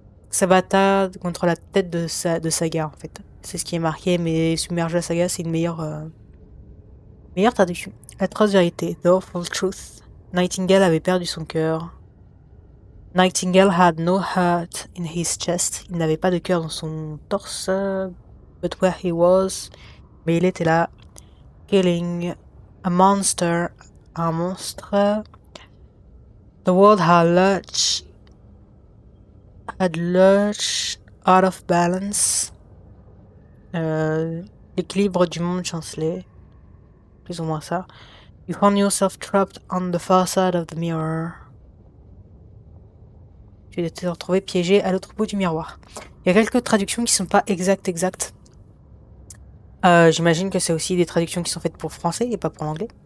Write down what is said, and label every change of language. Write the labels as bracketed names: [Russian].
[French] Sabata contre la tête de Saga en fait. C'est ce qui est marqué, mais submergea Saga c'est une meilleure traduction. La trace vérité, [English] the awful truth. [French] Nightingale avait perdu son cœur. [English] Nightingale had no heart in his chest. [French] Il n'avait pas de cœur dans son torse. [English] But where he was, [French] mais il était là. [English] Killing a monster. [French] Un monstre. [English] The world had lurched out of balance. [French] L'équilibre du monde chancelait. Plus ou moins ça. [English] You found yourself trapped on the far side of the mirror. [French] Tu t'es retrouvé piégé à l'autre bout du miroir. Il y a quelques traductions qui sont pas exactes. J'imagine que c'est aussi des traductions qui sont faites pour le français et pas pour l'anglais.